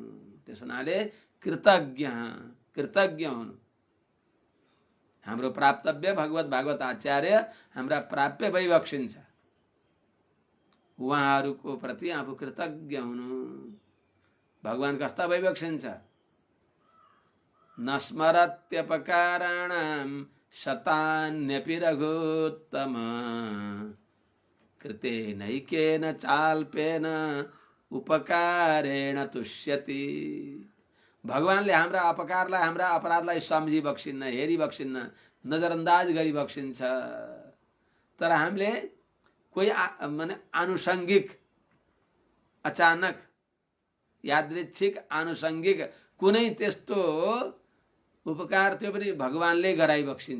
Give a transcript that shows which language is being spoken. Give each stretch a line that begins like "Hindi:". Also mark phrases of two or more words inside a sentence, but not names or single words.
Nepali: त्यस हुनाले कृतज्ञ हुनु। हाम्रो प्राप्तव्य भगवत भागवत आचार्य हाम्रा प्राप्य भइबक्सिन्छ। उहाँहरूको प्रति आफू कृतज्ञ हुनु। भगवान कस्ता भइबक्सिन्छ?
Sanskrit: न स्मरत्यपकाराणां शतान्यपि रघुत्तम कृतेनैकेन चाल्पेन उपकारेण तुष्यति।
Nepali: भगवानले हाम्रा अपकारलाई, हाम्रा अपराधलाई सम्झिबक्सिन्न, हेरिबक्सिन्न, नजरअन्दाज गरिबक्सिन्छ। तर हामीले कोही माने आनुषङ्गिक, अचानक, यादृच्छिक, आनुषङ्गिक कुनै त्यस्तो उपकार त्यो पनि भगवानले गराइबक्सिन्छ।